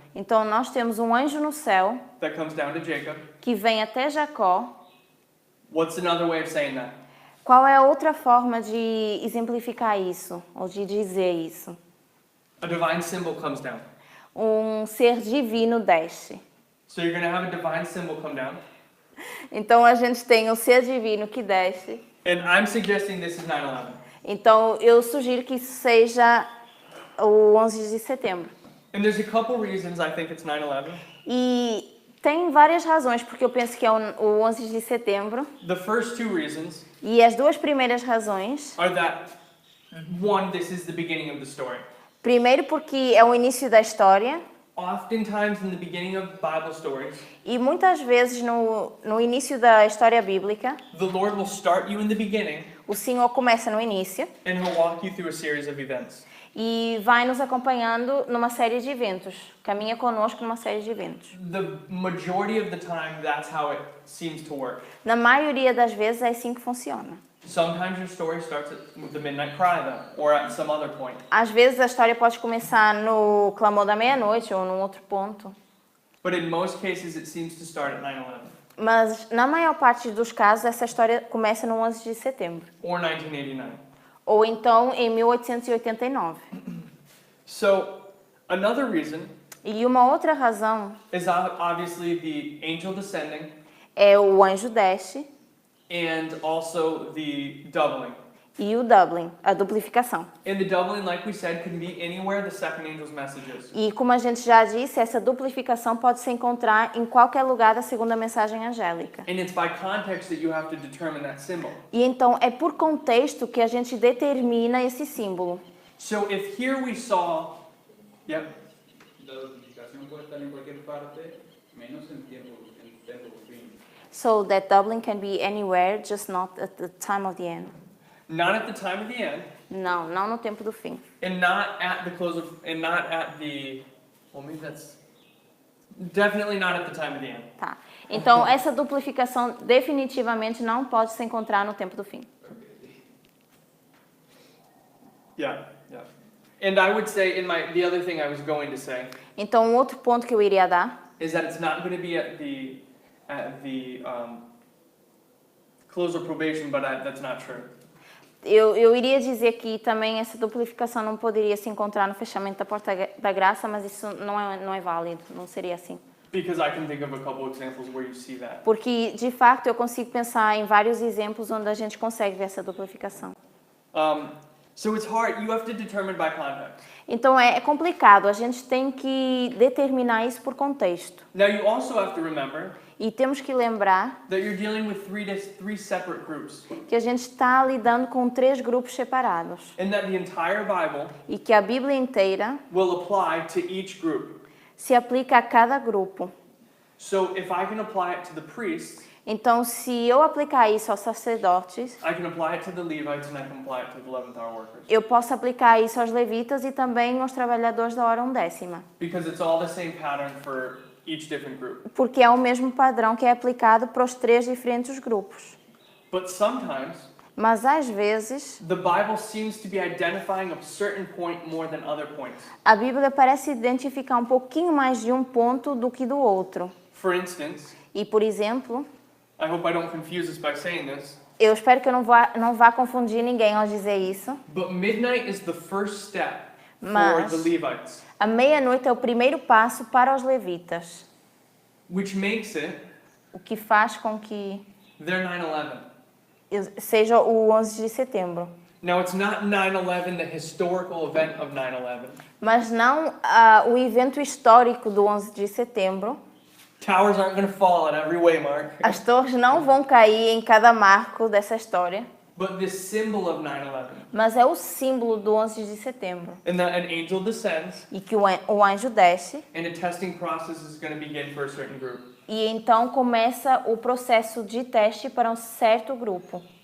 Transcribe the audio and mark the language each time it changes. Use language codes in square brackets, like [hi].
[pt] Então nós temos um anjo no céu [en] that comes down to Jacob. [pt] que vem até Jacó. [en] What's another way of saying that? [pt] Qual é a outra forma de exemplificar isso, ou de dizer isso? [en] A divine symbol comes down. [pt] Um ser divino desce. [en] So you're going to have a divine symbol come down. [pt] Então a gente tem o ser divino que desce. [en] And I'm suggesting this is 9/11. [pt] Então eu sugiro que isso seja o 11 de setembro. [en] And there's a couple reasons I think it's 9/11. [pt] E tem várias razões porque eu penso que é o 11 de setembro. [en] The first two reasons [pt] E as duas primeiras razões, [en] are that one, this is the beginning of the story. [pt] primeiro porque é o início da história [en] Oftentimes in the beginning of Bible stories, [pt] e muitas vezes no início da história bíblica, [en] the Lord will start you in the beginning [pt] o Senhor começa no início [en] and he'll walk you through a series of events. [pt] e vai nos acompanhando numa série de eventos, caminha conosco numa série de eventos. [en] The majority of the time, that's how it seems to work. [pt] Na maioria das vezes é assim que funciona. [en] Sometimes your story starts at the midnight cry, though, or at some other point. [pt] Às vezes a história pode começar no clamor da meia-noite ou num outro ponto, [en] But in most cases, it seems to start at 9/11 [pt] mas na maior parte dos casos essa história começa no 11 de setembro [en] or 1989. [pt] ou então em 1889. [en] So, another reason [pt] E uma outra razão [en] is obviously the angel descending [pt] é o anjo desce [en] and also the doubling. [pt] e o doubling, a duplicação. [en] And the doubling, like we said, can be anywhere the second angel's message is. [pt] E como a gente já disse, essa duplicação pode se encontrar em qualquer lugar da segunda mensagem angélica. [en] And it's by context that you have to determine that symbol. [pt] E então é por contexto que a gente determina esse símbolo. [en] So if here we saw, yep. [es] La duplicación puede estar en cualquier parte, menos en tiempo fin. [en] So that doubling can be anywhere, just not at the time of the end. Not at the time of the end, [pt] Não, não no tempo do fim. [en] and not at the close of, and not at the, well, maybe that's, definitely not at the time of the end. [pt] Tá. Então, essa duplicação definitivamente não pode se encontrar no tempo do fim. [en] Yeah, yeah. And I would say, the other thing I was going to say [pt] Então, um outro ponto que eu iria dar [en] is that it's not going to be at the close of probation, but that's not true. [pt] eu iria dizer que também essa duplicação não poderia se encontrar no fechamento da porta da graça, mas isso não é válido, não seria assim. [en] Because I can think of a couple examples where you see that. [pt] Porque, de fato, eu consigo pensar em vários exemplos onde a gente consegue ver essa duplicação. [en] So it's hard, you have to determine by context. [pt] Então, é complicado, a gente tem que determinar isso por contexto. [en] Now you also have to remember [pt] E temos que lembrar [en] that you're dealing with three separate groups, [pt] que a gente está lidando com 3 grupos separados. [en] and that the entire Bible [pt] E que a Bíblia inteira [en] will apply to each group. [pt] se aplica a cada grupo. [en] So if I can apply it to the priests, [pt] Então, se eu aplicar isso aos sacerdotes, [en] I can apply it to the Levites, and I can apply it to the 11th hour workers. [pt] eu posso aplicar isso aos levitas e também aos trabalhadores da hora 1/10. [en] Because it's all the same pattern for each different group. [pt] Porque é o mesmo padrão que é aplicado para os 3 diferentes grupos. [en] But sometimes, [pt] Mas, às vezes, [en] the Bible seems to be identifying a certain point more than other points. [pt] a Bíblia parece identificar um pouquinho mais de um ponto do que do outro. [en] For instance, [pt] E, por exemplo, [en] I hope I don't confuse us by saying this, [pt] eu espero que eu não vá confundir ninguém ao dizer isso, [en] but midnight is the first step for [pt] Mas- [en] the Levites, [pt] a meia-noite é o primeiro passo para os levitas, [en] which makes it [pt] o que faz com que [en] their 9/11. [pt] seja o 11 de setembro. [en] Now, it's not 9/11, the historical event of 9/11. [pt] Mas não o evento histórico do 11 de setembro. [en] Towers aren't going to fall at every waymark. [pt] As torres não vão cair em cada marco dessa história, [en] But the symbol of 9/11. [pt] mas é o símbolo do 11 de setembro. [en] And that an angel descends, [pt] E que o anjo desce, [en] and a testing process is going to begin for a certain group. [pt] e então começa o processo de teste para um certo grupo.